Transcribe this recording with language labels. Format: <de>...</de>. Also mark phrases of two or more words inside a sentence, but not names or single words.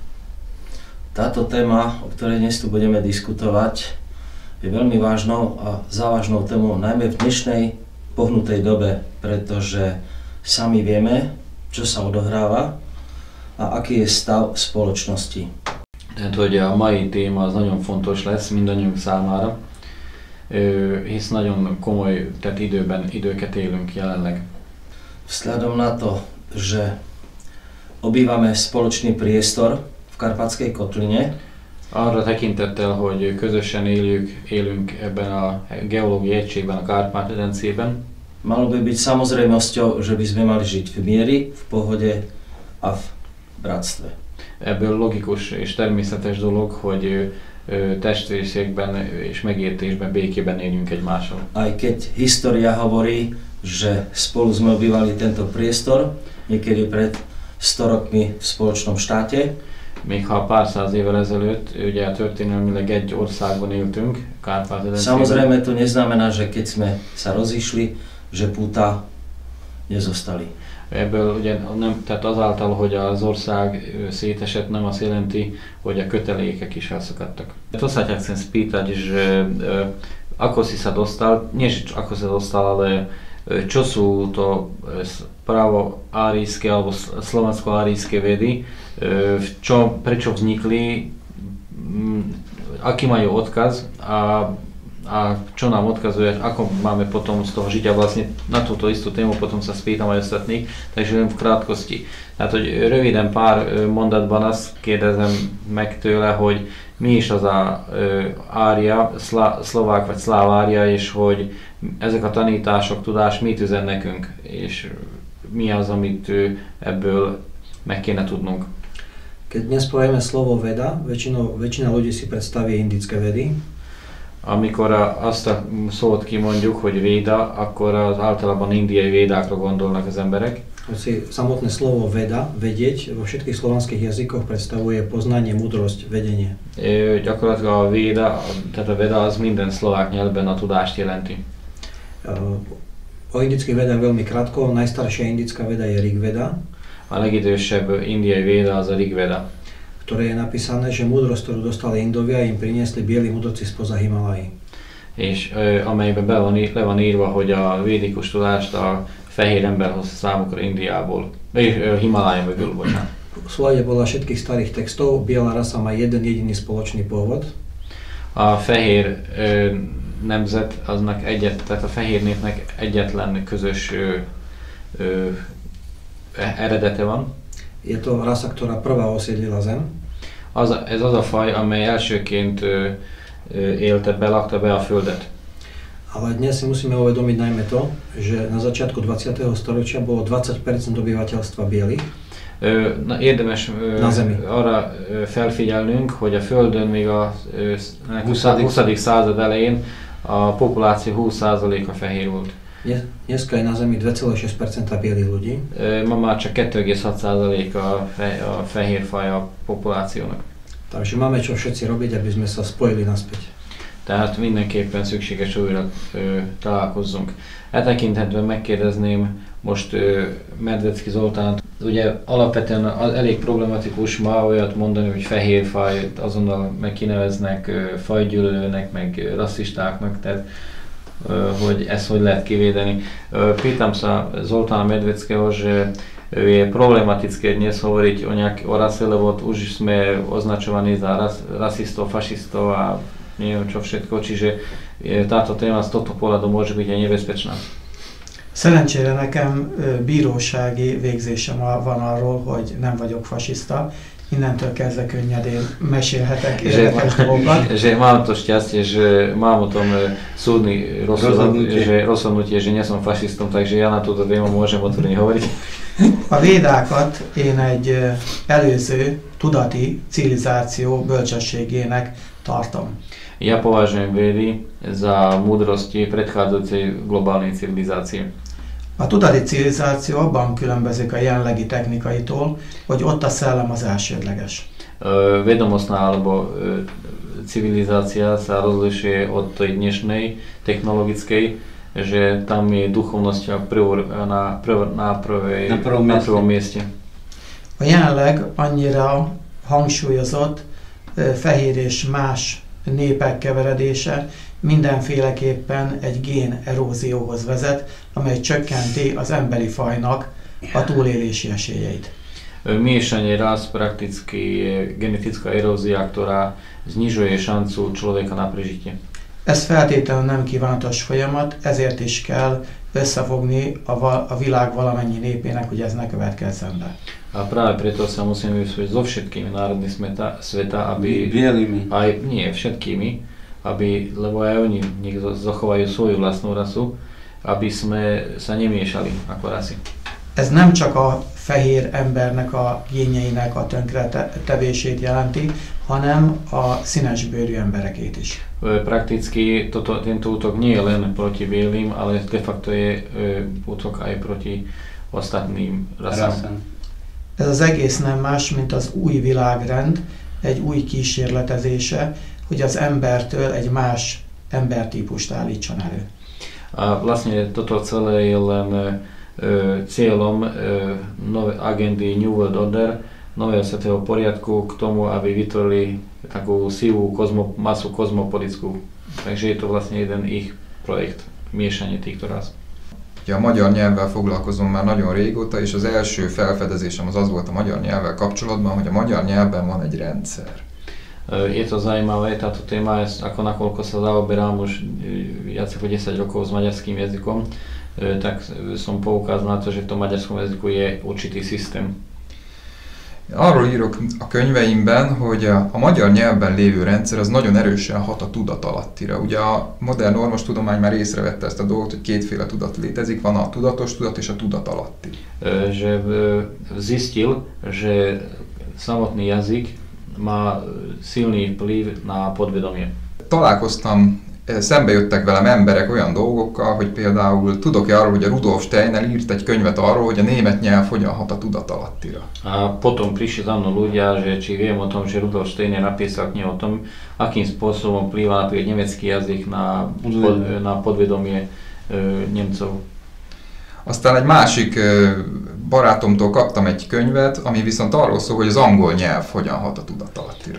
<sk>Táto téma, o ktorej dnes tu budeme diskutovať, je veľmi vážnou a závažnou témou, najmä v dnešnej pohnutej dobe, pretože sami vieme, čo sa odohráva a aký je stav spoločnosti.</sk> <hu>Tehát, hogy a mai téma az nagyon fontos lesz mindannyiunk számára, hisz nagyon komoly időket élünk jelenleg.</hu> <sk>Vzhľadom na to, že obývame spoločný priestor v Karpatskej kotline,</sk> <hu>arra tekintettel, hogy közösen élünk ebben a geológiai egységben, a Kárpát-medencében,</hu> <sk>malo by byť samozrejmosťou, že by sme mali žiť v mieri, v pohode a v bratstve.</sk> <hu>Ebből logikus és természetes dolog, hogy testvérségben és megértésben, békében éljünk egymással.</hu> <sk>Aj keď história hovorí, že spolu sme obývali tento priestor, niekedy pred 100 rokmi v spoločnom štáte.</sk> <hu>Még ha pár száz évvel ezelőtt, ugye történelmileg egy országban éltünk, Kárpát-medencében.</hu> <sk>Samozrejme to neznamená, že keď sme sa rozišli, že púta nezostali.</sk> <hu>Ebből ugye nem, tehát azáltal, hogy az ország szétesett, nem azt jelenti, hogy a kötelékek is elszakadtak.</hu> <sk>To sa ťa chcem spýtať, že ako si sa dostal, nie že ako sa dostal, ale čo sú to pravo-árijské alebo slovansko-árijské vedy, prečo vznikli, aký majú odkaz a čo nám odkazuje, ako máme potom z toho žiť a vlastne na túto istú tému potom sa spýtam aj ostatných, takže len v krátkosti.</sk> <hu>Tehát, hogy röviden pár mondatban azt kérdezem meg tőle, hogy mi is az a ária, szlovák vagy szláv ária, és hogy ezek a tanítások, tudás mit üzen nekünk, és mi az, amit ebből meg kéne tudnunk.</hu> <sk>Keď dnes povieme slovo veda, väčšina ľudí si predstaví indické vedy.</sk> <hu>Amikor azt a szót kimondjuk, hogy véda, akkor az általában indiai védákra gondolnak az emberek.</hu> <sk>Hoci samotné slovo veda, vedieť, vo všetkých slovanských jazykoch predstavuje poznanie, múdrosť, vedenie.</sk> <hu>Gyakorlatilag a véda, tehát a veda az minden szlovák nyelvben a tudást jelenti.</hu> <sk>O indických vedách veľmi krátko, najstaršia indická veda je Rig Veda.</sk> <hu>A legidősebb indiai véda az a Rig Veda,</hu> <sk>ktoré je napísané, že múdrosť, ktorú dostali Indovia, im priniesli bieli mudrci spoza Himalají.</sk> <hu>És amelyben le van írva, hogy a védikus tudást a fehér ember hozta számukra Indiából, és Himalája mögül, bocsánat.</hu> <sk>v súlade podľa všetkých starých textov biela rasa má jeden jediný spoločný pôvod.</sk> <hu>A fehér nemzet aznak tehát a fehér népnek egyetlen közös eredete van.</hu> <sk>Je to rasa, ktorá prvá osiedlila Zem.</sk> <hu>Ez az a faj, amely elsőként belakta be a Földet.</hu> <sk>Ale dnes si musíme uvedomiť najmä to, že na začiatku 20. storočia bolo 20% obyvateľstva bielých.</sk> <hu>Érdemes arra felfigyelnünk, hogy a Földön még a 20. század elején a populáció 20%-a fehér volt.</hu> <sk>Dneska je na Zemi 2,6% bielých ľudí.</sk> <hu>Ma már csak 2,6% a fehér faj a populációnak.</hu> <sk>Takže máme čo všetci robiť, aby sme sa spojili naspäť.</sk> <hu>Tehát mindenképpen szükséges újra találkozzunk. E tekintetben megkérdezném most Medvecki Zoltánt. Ugye alapvetően elég problematikus ma olyat mondani, hogy fehér faj, azonnal meg kineveznek fajgyűlölőnek, meg rasszistáknak, tehát hogy ezt hogy lehet kivédeni.</hu> <sk>Pitam sa Zoltána Medveckeho, že je problematické dnes hovoriť o rase, lebo už sme označovaní za rasistov, fašistov a neviem čo všetko, čiže táto téma z tohto pohľadu môže byť aj nebezpečná.</sk> <hu>Szerencsére nekem bírósági végzésem van arról, hogy nem vagyok fasiszta. Innentől kezdve könnyedén mesélhetek érdekes dolgokat.</hu> <sk>Že mám to šťastie, že mám o tom súdny rozhodnutie, že nie som fašistom, takže ja na túto tému môžem otvorene hovoriť.</sk> <hu>A védákat én egy előző tudati civilizáció bölcsességének tartom.</hu> <sk>Ja považujem védy za múdrosti predchádzajúcej globálnej civilizácie.</sk> <hu>A tudati civilizáció abban különbözik a jelenlegi technikaitól, hogy ott a szellem az elsődleges.</hu> <sk>Vedomostná alebo civilizácia sa rozlišuje od tej dnešnej technologickej, že tam je duchovnosť na prvom mieste.</sk> <hu>A jelenleg annyira hangsúlyozott fehér és más népek keveredése mindenféleképpen egy gén erózióhoz vezet, amely csökkenti az emberi fajnak a túlélési esélyeit.</hu> <sk>Miešanie rás prakticky genetická erózia, ktorá znižuje šancu človeka na prežitie.</sk> <hu>Ez feltétlenül nem kívánatos folyamat, ezért is kell összefogni a világ valamennyi népének, hogy ez ne következzen be.</hu> <sk>A práve preto sa musíme vyspojiť so všetkými národmi sveta, aby bielými. Nie všetkými, lebo aj oni nech zachovajú svoju vlastnú rasu, aby sme sa nemiešali ako rasy.</sk> <hu>Ez nem csak a fehér embernek a génjeinek a tönkretevését jelenti, hanem a színesbőrű emberekét is.</hu> <sk>Prakticky tento útok nie je len proti bielým, ale</sk> <la>de facto</la> <sk>je útok aj proti ostatným rasám.</sk> <hu>Ez az egész nem más, mint az új világrend, egy új kísérletezése, hogy az embertől egy más embertípust állítson elő.</hu> <sk>A vlastne toto celé je len cieľom agendy</sk> <en>New World Order,</en> <sk>nového svetého poriadku k tomu, aby vytvorili takú sivú masu kozmopolitickú. Takže je to vlastne jeden ich projekt, miešanie týchto ráz.</sk> <hu>Ugye a magyar nyelvvel foglalkozom már nagyon régóta, és az első felfedezésem az volt a magyar nyelvvel kapcsolatban, hogy a magyar nyelvben van egy rendszer.</hu> <sk>Je to zaujímavé, táto téma, ako nakoľko sa zaoberám už viac ako 10 rokov s maďarským jazykom, tak som poukázal na to, že v tom maďarskom jazyku je určitý systém.</sk> <hu>Arról írok a könyveimben, hogy a magyar nyelvben lévő rendszer az nagyon erősen hat a tudatalattira. Ugye a modern orvostudomány már észrevette ezt a dolgot, hogy kétféle tudat létezik, van a tudatos tudat és a tudatalatti.</hu> <sk>Že zistil, že samotný jazyk má silný vplyv na podvedomie.</sk> <hu>Találkoztam, szembe jöttek velem emberek olyan dolgokkal, hogy például tudok-e arról, hogy a Rudolf Steiner írt egy könyvet arról, hogy a német nyelv hogyan hat a tudatalattira.</hu> <sk>A potom prišli za mnou ľudia, že či viem o tom, že Rudolf Steiner napísal knihu o tom, akým spôsobom vplýva napríklad nemecký jazyk na podvedomie Nemcov.</sk> <hu>Aztán egy másik barátomtól kaptam egy könyvet, ami viszont arról szól, hogy az angol nyelv hogyan hat a tudatalattira.</hu>